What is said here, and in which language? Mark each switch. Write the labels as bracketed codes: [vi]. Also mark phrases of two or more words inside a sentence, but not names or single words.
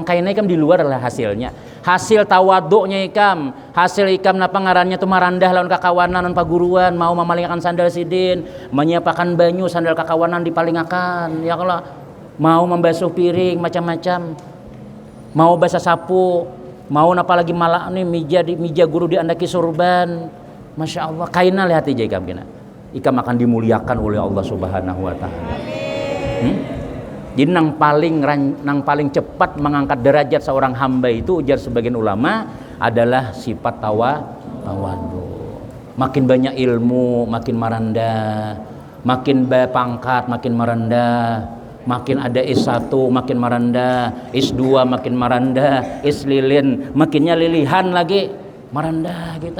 [bjn] Kayaknya ikam di luar adalah hasilnya. Hasil tawaduknya ikam, hasil ikam ngarannya tuh merendah lawan kakawanan lawan paguruan, mau memalingkan sandal sidin, menyiapkan banyu sandal kakawanan dipalingakan. Ya kalau mau membasuh piring macam-macam, mau basah sapu, mau apalagi malah nih mija guru diandaki sorban. [ar] ما شاء الله, [bjn] kaina lihat aja ikam kena. [id] Ikam akan dimuliakan oleh Allah [ar] سبحانه وتعالى. [bjn] Jadi nang paling cepat mengangkat derajat seorang hamba itu ujar sebagian ulama adalah sifat tawadu. [id] Makin banyak ilmu makin merendah, makin pangkat makin merendah, makin ada S1 makin merendah, S2 makin merendah, S lilin makinnya lilihan lagi merendah kita.